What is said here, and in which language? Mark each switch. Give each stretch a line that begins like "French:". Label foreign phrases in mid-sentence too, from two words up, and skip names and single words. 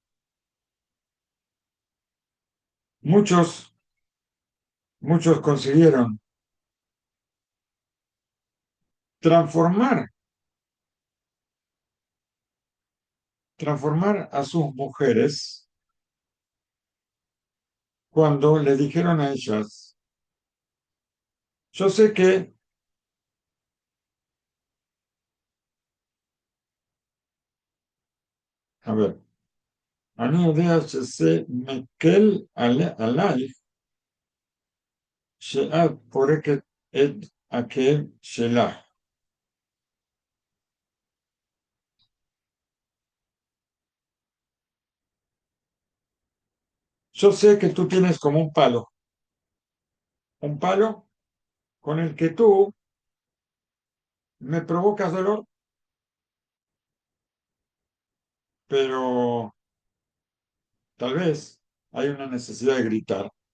Spanish: Muchos, muchos consiguieron transformar, transformar a sus mujeres cuando le dijeron a ellas, yo sé que, a ver,
Hebrew: אני יודע שזה מקל עלייך שאת פורקת את הכאב שלך.
Spanish: Yo sé que tú tienes como un palo con el que tú me provocas dolor, pero tal vez hay una necesidad de gritar.